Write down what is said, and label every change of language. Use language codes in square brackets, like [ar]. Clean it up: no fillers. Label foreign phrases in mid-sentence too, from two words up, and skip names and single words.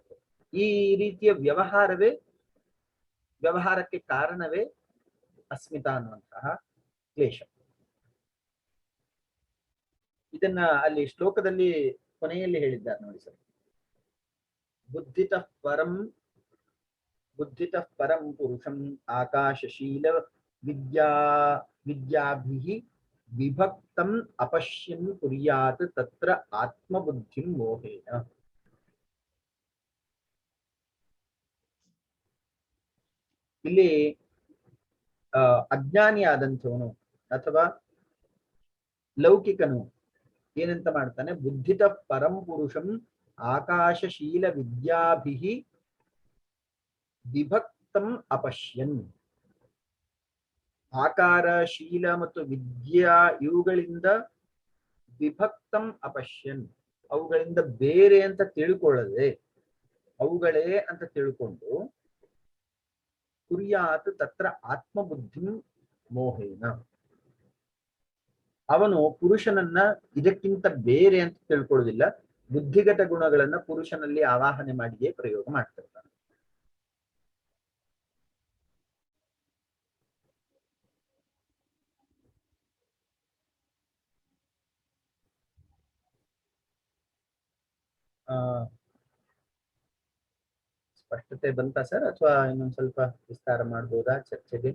[kn] ಈ ರೀತಿಯ ವ್ಯವಹಾರಕ್ಕೆ ಕಾರಣವೇ ಅಸ್ಮಿತಾ ಅನ್ನುವಂತಹ ಕ್ಲೇಶ. ಇದನ್ನ ಅಲ್ಲಿ ಶ್ಲೋಕದಲ್ಲಿ ಕೊನೆಯಲ್ಲಿ ಹೇಳಿದ್ದಾರೆ ನೋಡಿ ಸರ್. [sa] ಬುದ್ಧಿತಃ ಪರಂ ಪುರುಷಂ ಆಕಾಶಶೀಲ ವಿದ್ಯಾಭಿಃ ವಿಭಕ್ತಂ ಅಪಶ್ಯನ್ ಕುರ್ಯಾತ್ ತತ್ರ ಆತ್ಮಬುದ್ಧಿಂ ಮೋಹೇನ. [kn] ಇಲ್ಲಿ ಅಜ್ಞಾನಿಯಾದಂಥವನು ಅಥವಾ ಲೌಕಿಕನು ಏನಂತ ಮಾಡ್ತಾನೆ, [sa] ಬುದ್ಧಿತಃ ಪರಂ ಪುರುಷಂ ಆಕಾಶಶೀಲ ವಿದ್ಯಾಭಿಃ ವಿಭಕ್ತಂ ಅಪಶ್ಯನ್. [kn] ಆಕಾರ, ಶೀಲ ಮತ್ತು ವಿದ್ಯಾ ಇವುಗಳಿಂದ [sa] ವಿಭಕ್ತಂ ಅಪಶ್ಯನ್, [kn] ಅವುಗಳಿಂದ ಬೇರೆ ಅಂತ ತಿಳ್ಕೊಳ್ಳದೆ ಅವುಗಳೇ ಅಂತ ತಿಳ್ಕೊಂಡು [sa] ಕುರ್ಯಾತ್ ತತ್ರ ಆತ್ಮಬುದ್ಧಿಂ ಮೋಹೇನ, [kn] ಅವನು ಪುರುಷನನ್ನ ಇದಕ್ಕಿಂತ ಬೇರೆ ಅಂತ ತಿಳ್ಕೊಳ್ಳೋದಿಲ್ಲ, ಬುದ್ಧಿಗತ ಗುಣಗಳನ್ನ ಪುರುಷನಲ್ಲಿ ಆವಾಹನೆ ಮಾಡಿಯೇ ಪ್ರಯೋಗ ಮಾಡ್ತಿರ್ತಾನೆ. ಸ್ಪಷ್ಟತೆ ಬಂತಾ ಸರ್, ಅಥವಾ ಇನ್ನೊಂದ್ ಸ್ವಲ್ಪ ವಿಸ್ತಾರ ಮಾಡ್ಬೋದಾ ಚರ್ಚೆಗೆ?